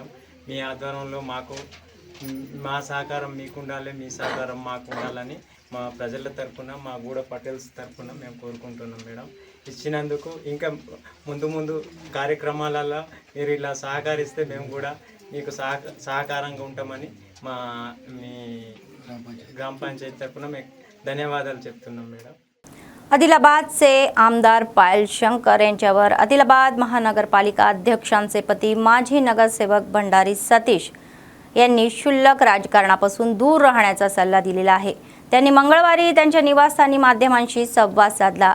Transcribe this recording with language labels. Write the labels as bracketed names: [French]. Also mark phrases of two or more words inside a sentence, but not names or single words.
[Telugu] మీ ఆధ్వర్యంలో మా సహకారం మీకు ఉండాలి, మీ సహకారం మాకు ఉండాలని మా ప్రజల తరఫున, మా గూడ పటేల్స్ తరఫున మేము కోరుకుంటున్నాం మేడం. ఇచ్చినందుకు ఇంకా ముందు కార్యక్రమాలలో మీరు ఇలా సహకరిస్తే మేము కూడా మీకు సహకారంగా ఉంటామని మీ గ్రామ పంచాయతీ తరఫున మీకు ధన్యవాదాలు చెప్తున్నాం మేడం. [Marathi] आदिलाबादचे आमदार पायल शंकर यांच्यावर आदिलाबाद महानगरपालिका अध्यक्षांचे पती माजी नगरसेवक भंडारी सतीश यांनी क्षुल्लक राजकारणापासून दूर राहण्याचा सल्ला दिलेला आहे. त्यांनी मंगळवारी त्यांच्या निवासस्थानी माध्यमांशी संवाद साधला.